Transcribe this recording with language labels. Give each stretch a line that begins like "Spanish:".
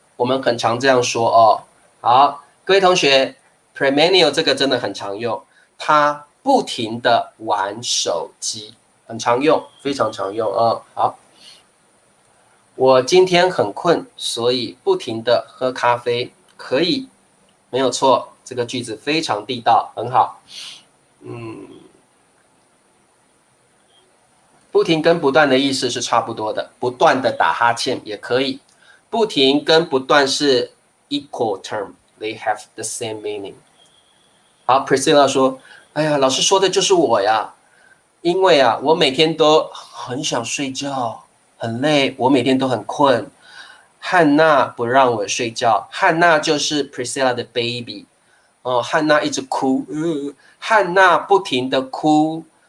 Chinese: 我们很常这样说好，各位同学 Premenio 这个真的很常用，他不停的玩手机，很常用，非常常用好，我今天很困，所以不停的喝咖啡，可以，没有错，这个句子非常地道，很好。不停跟不断的意思是差不多的，不断的打哈欠也可以。不停跟不断是
English: equal term， they have the same meaning。
Chinese: 好 ，Priscilla 说：“哎呀，老师说的就是我呀，因为我每天都很想睡觉，很累，我每天都很困。汉娜不让我睡觉，汉娜就是 Priscilla 的 baby。汉娜一直哭，汉娜不停的哭。”